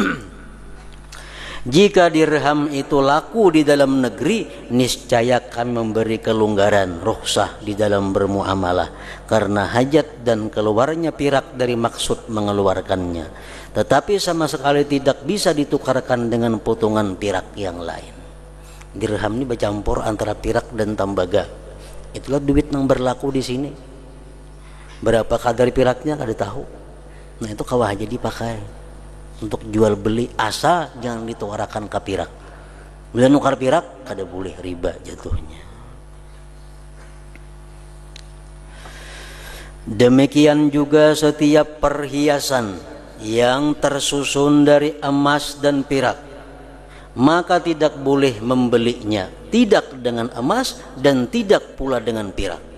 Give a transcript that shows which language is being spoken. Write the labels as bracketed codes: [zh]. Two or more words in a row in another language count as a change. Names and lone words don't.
[id] Jika dirham itu laku di dalam negeri, niscaya kami memberi kelonggaran, rukhsah di dalam bermuamalah, karena hajat dan keluarnya perak dari maksud mengeluarkannya. Tetapi sama sekali tidak bisa ditukarkan dengan potongan perak yang lain. Dirham ini bercampur antara perak dan tembaga. Itulah duit yang berlaku di sini. [bjn] Berapa kadar peraknya kada tahu. Nah itu kawah aja dipakai untuk jual beli, asal jangan ditukarakan ke perak. Bila nukar perak kada boleh, riba jatuhnya. [id] Demikian juga setiap perhiasan yang tersusun dari emas dan perak, maka tidak boleh membelinya tidak dengan emas dan tidak pula dengan perak.